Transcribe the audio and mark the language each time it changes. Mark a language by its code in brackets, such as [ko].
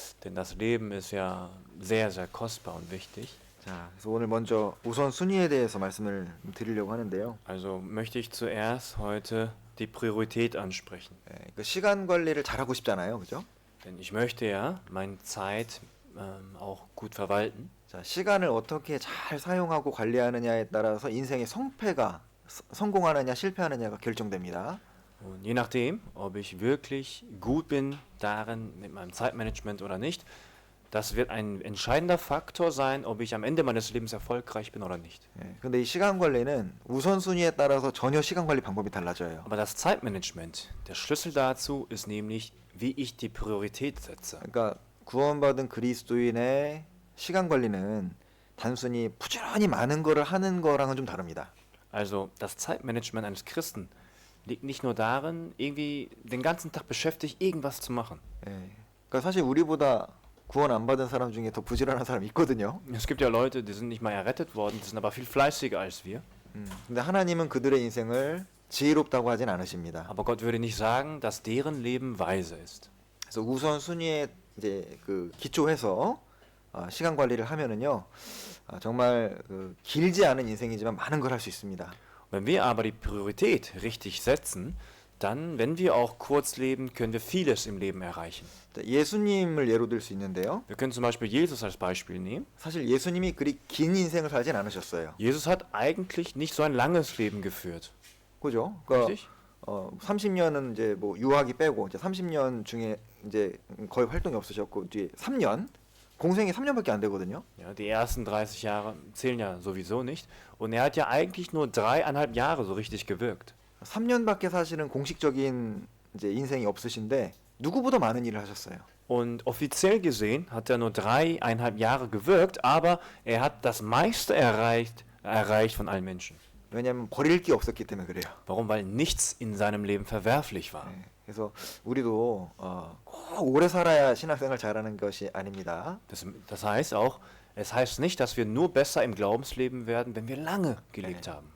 [de] Denn das Leben ist ja sehr, sehr kostbar und wichtig. [ko] 자, 그래서 오늘 먼저 우선순위에 대해서 말씀을 드리려고 하는데요. [de] Also möchte ich zuerst heute die Priorität ansprechen. [ko] 그 시간 관리를 잘하고 싶잖아요, 그죠? [de] Denn ich möchte ja meine Zeit auch gut verwalten. [ko] 자, 시간을 어떻게 잘 사용하고 관리하느냐에 따라서 인생의 성패가 성공하느냐 실패하느냐가 결정됩니다. [de] Und je nachdem, ob ich wirklich gut bin darin mit meinem Zeitmanagement oder nicht, das wird ein entscheidender Faktor sein, ob ich am Ende meines Lebens erfolgreich bin oder nicht. [ko] 예, 근데 이 시간 관리는 우선순위에 따라서 전혀 시간 관리 방법이 달라져요. [de] Aber das Zeitmanagement, der Schlüssel dazu ist nämlich, wie ich die Priorität setze. [ko] 그러니까 구원받은 그리스도인의 시간 관리는 단순히 부지런히 많은 거를 하는 거랑은 좀 다릅니다. [de] Also das Zeitmanagement eines Christen liegt nicht nur darin, irgendwie den ganzen Tag beschäftigt, irgendwas zu machen. [ko] 예, 그러니까 사실 우리보다 구원 안 받은 사람 중에 더 부지런한 사람 있거든요. [de] Es gibt ja Leute, die sind nicht mal errettet worden, die sind aber viel fleißiger als wir. [ko] 근데 하나님은 그들의 인생을 지혜롭다고 하진 않으십니다. [de] Aber Gott würde nicht sagen, dass deren Leben weise ist. [ko] 그래서 우선 순위에 이제 그 기초해서 시간 관리를 하면은요, 정말 그 길지 않은 인생이지만 많은 걸 할 수 있습니다. [de] Wenn wir aber die Priorität richtig setzen, dann, wenn wir auch kurz leben, können wir vieles im Leben erreichen. [ko] 예수님을 예로 들 수 있는데요. [de] Wir können zum Beispiel Jesus als Beispiel nehmen. [ko] 사실 예수님이 그리 긴 인생을 살진 않으셨어요. [de] Jesus hat eigentlich nicht so ein langes Leben geführt. [ko] 그죠? 그러니까 [de] Richtig? [ko] 30년은 이제 뭐 유학이 빼고 이제 30년 중에 이제 거의 활동이 없으셨고 뒤에 3년 공생이 3년밖에 안 되거든요. [de] Ja, die ersten 30 Jahre zählen ja sowieso nicht. Und er hat ja eigentlich nur 3,5 Jahre so richtig gewirkt. [ko] 3년밖에 사실은 공식적인 이제 인생이 없으신데 누구보다 많은 일을 하셨어요. [de] Und offiziell gesehen hat er nur 3,5 Jahre gewirkt, aber er hat das meiste erreicht von allen Menschen. [ko] 왜냐하면 버릴 게 없었기 때문에 그래요. [de] Warum? Weil nichts in seinem Leben verwerflich war. [ko] 네, 그래서 우리도 꼭 오래 살아야 신앙생활 잘하는 것이 아닙니다. [de] Das heißt auch, es heißt nicht, dass wir nur besser im Glaubensleben werden, wenn wir lange gelebt haben.